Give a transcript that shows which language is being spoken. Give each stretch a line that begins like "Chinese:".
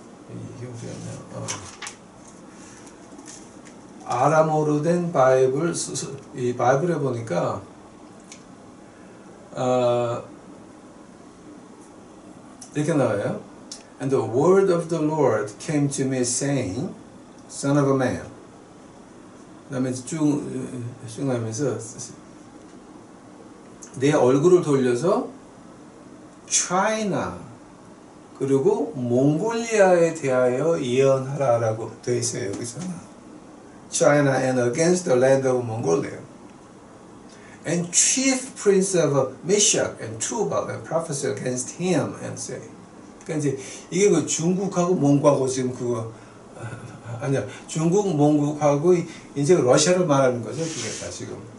Korean: 이게 어디였냐? 아람어로 된 바이블, 이 바이블에 보니까 이렇게 나와요.
English: And the word of the Lord came to me saying, Son of a man.
Korean: 그 다음에 쭉 하면서 내 얼굴을 돌려서 China, 그리고 몽골리아에 대하여 예언하라라고 되어 있어요. 여기서는
English: China and against the land of Mongolia. And chief prince of Meshach and Tubal and prophesy against him and say.
Korean: 그러니까 이제 이게 그 중국하고 몽고하고 지금 그거 아니야 중국 몽고하고 이제 러시아를 말하는 거죠. 그게 다 지금.